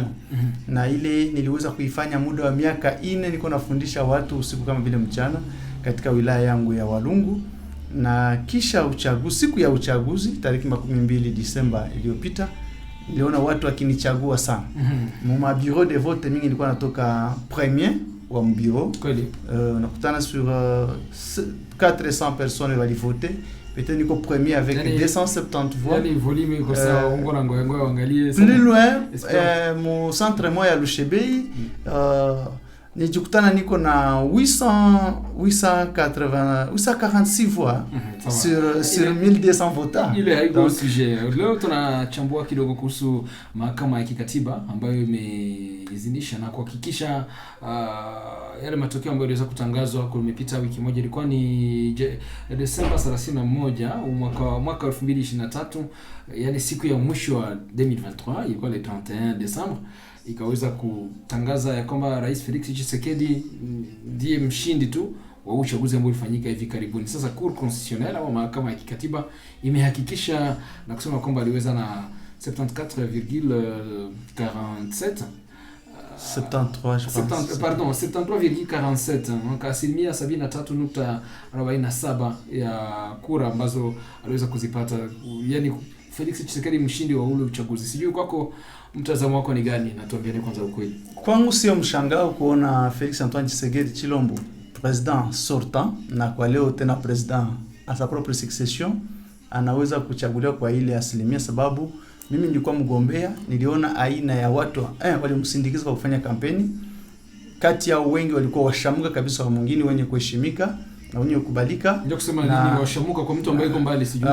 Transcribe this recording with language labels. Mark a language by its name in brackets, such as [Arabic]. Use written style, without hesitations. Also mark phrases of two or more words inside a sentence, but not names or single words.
[Swahili] Na ile niliweza kuifanya muda wa miaka 4, niko nafundisha watu usiku kama vile mchana katika wilaya yangu ya Walungu. Na kisha uchaguzi, siku ya uchaguzi tarehe 12 Disemba iliyopita, niliona watu wakinichagua sana. Mwa [French] bureau de vote [Swahili] mingi nilikuwa natoka premier wa bureau. Nakutana [French] sur 400 personnes [Swahili] wali voter. [French] Peut-être niko premier avec 270 voix. [Swahili] Yani volume iko sawa, ngona ngoya angalie sana. [French] Plus loin, mon centre moya Lushebei, [Swahili] nijikutana niko na [French] 846 voix sur 1200 votants. [Swahili] Ile haiko sujet. Leo tunachambua kidogo kuhusu mahakama ya kikatiba ambayo imeidhinisha na kuhakikisha yale matokeo ambayo yaliweza kutangazwa kumepita wiki moja. Ilikuwa ni Desemba 31 mwaka 2023, yani siku ya mwisho wa 2023, ilikuwa le 31 Desemba, ikaweza kutangaza ya kwamba Rais Felix Tshisekedi ndiye mshindi tu wa uchaguzi ambao ulifanyika hivi karibuni. Sasa [French] Cour constitutionnelle [Swahili] au mahakama ya kikatiba imehakikisha na kusema kwamba aliweza na 74,47 [French] 73 je pense. Pardon, 73,47, donc [Swahili] asilimia 73.47 ya kura ambazo aliweza kuzipata, yani Felix Tshisekedi mshindi wa ule uchaguzi. Sijui kwako mtazamo wako ni gani, na tuambiane kwanza ukweli. Kwangu sio mshangao kuona Felix Antoine Tshisekedi Chilombo, [French] president sortant, [Swahili] na kwa leo tena [French] president à sa propre succession, [Swahili] anaweza kuchaguliwa kwa ile asilimia, sababu mimi nilikuwa mgombea, niliona aina ya watu walimsindikiza kwa kufanya kampeni. Kati yao wengi walikuwa washamuka kabisa, wa mwingine wenye kuheshimika na wenye kukubalika. Ndio kusema nini washamuka kwa mtu ambaye yuko mbali sijui.